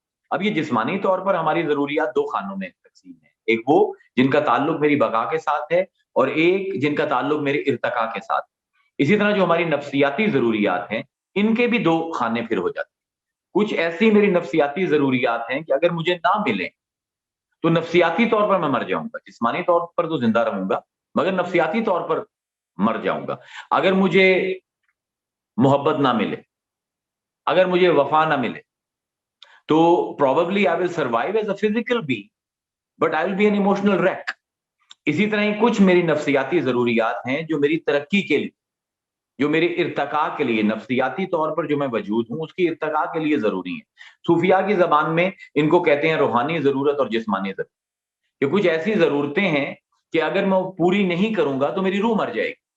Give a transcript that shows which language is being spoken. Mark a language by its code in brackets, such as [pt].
[ur] اب یہ جسمانی طور پر ہماری ضروریات دو خانوں میں تقسیم ہے، ایک وہ جن کا تعلق میری بقا کے ساتھ ہے اور ایک جن کا تعلق میرے ارتقاء کے ساتھ. اسی طرح جو ہماری نفسیاتی ضروریات ہیں ان کے بھی دو خانے پھر ہو جاتے ہیں. کچھ ایسی میری نفسیاتی ضروریات ہیں کہ اگر مجھے نہ ملیں تو نفسیاتی طور پر میں مر جاؤں گا. جسمانی طور پر تو زندہ رہوں گا مگر نفسیاتی طور پر مر جاؤں گا. اگر مجھے محبت نہ ملے، اگر مجھے وفا نہ ملے تو [en] probably I will survive as a physical being but I will be an emotional wreck. [ur] اسی طرح ہی کچھ میری نفسیاتی ضروریات ہیں جو میری ترقی کے لیے، جو میرے ارتقاء کے لیے، نفسیاتی طور پر جو میں وجود ہوں اس کی ارتقاء کے لیے ضروری ہیں. صوفیاء کی زبان میں ان کو کہتے ہیں روحانی ضرورت اور جسمانی ضرورت. کہ کچھ ایسی ضرورتیں ہیں کہ اگر میں پوری نہیں کروں گا تو میری روح مر جائے گی.